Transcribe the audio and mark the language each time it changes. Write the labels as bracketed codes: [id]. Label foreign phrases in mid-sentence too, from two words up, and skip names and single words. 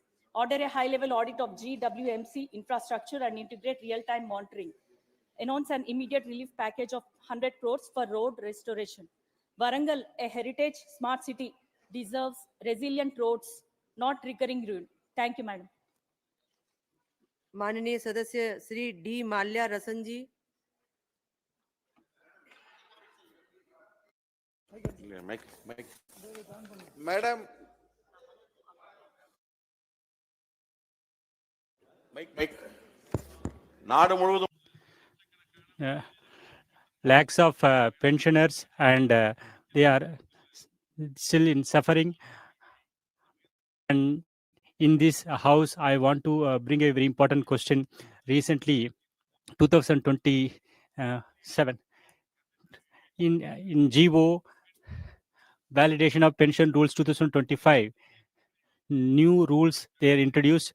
[en] Order a high-level audit of GWMC infrastructure and integrate real-time monitoring. Announce an immediate relief package of 100 crores for road restoration. Warangal, a heritage smart city, deserves resilient roads, not recurring ruin. Thank you, Madam. [hi] माननीय सदस्य श्री डी माल्या रसन जी। [ta] Madam, நாடு முழுவதும் [en] lakhs of pensioners and they are still in suffering. And in this house, I want to bring a very important question. Recently, 2027, in GO, validation of pension rules 2025, new rules they are introduced.